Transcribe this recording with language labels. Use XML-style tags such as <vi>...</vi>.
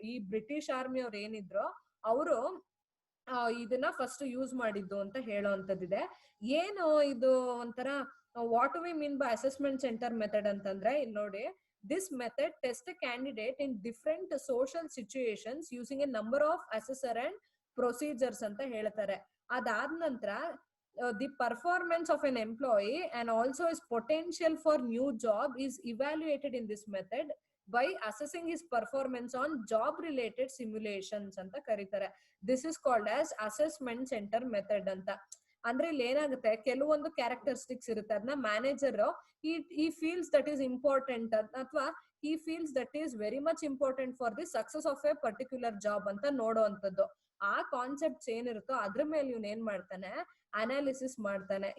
<kn>ಈ British army ಅವ್ರು ಏನಿದ್ರು ಅವರು ಇದನ್ನ ಫಸ್ಟ್ ಯೂಸ್ ಮಾಡಿದ್ದು ಅಂತ ಹೇಳುವಂತದ್ದಿದೆ. ಏನು ಇದು ಒಂಥರ</kn> <en>what we mean by assessment centre method</en> <kn>ಅಂತಂದ್ರೆ, ಇಲ್ಲಿ ನೋಡಿ,</kn> <en>this method test a candidate in different social situations using a number of assessor and procedures</en> <kn>ಅಂತ ಹೇಳ್ತಾರೆ. ಅದಾದ ನಂತರ</kn> <en>the performance of an employee and also his potential for new job is evaluated in this method by assessing his performance on job related simulations</en> <kn>ಅಂತ ಕರೀತಾರೆ.</kn> <en>This is called as assessment center method</en> <kn>ಅಂತ. ಅಂದ್ರೆ ಇಲ್ಲಿ ಏನಾಗುತ್ತೆ, ಕೆಲವೊಂದು characteristics ಇರುತ್ತೆ, ಅದನ್ನ</kn> <en>manager he feels that is important</en> <kn>ಅಥವಾ</kn> <en>he feels that is very much important for the success of a particular job</en> <kn>ಅಂತ ನೋಡುವಂಥದ್ದು. ಆ ಕಾನ್ಸೆಪ್ಟ್ಸ್ ಏನಿರುತ್ತೋ ಅದ್ರ ಮೇಲೆ ಇವ್ನ ಏನ್ ಮಾಡ್ತಾನೆ, ಅನಾಲಿಸಿಸ್ ಮಾಡ್ತಾನೆ.</kn>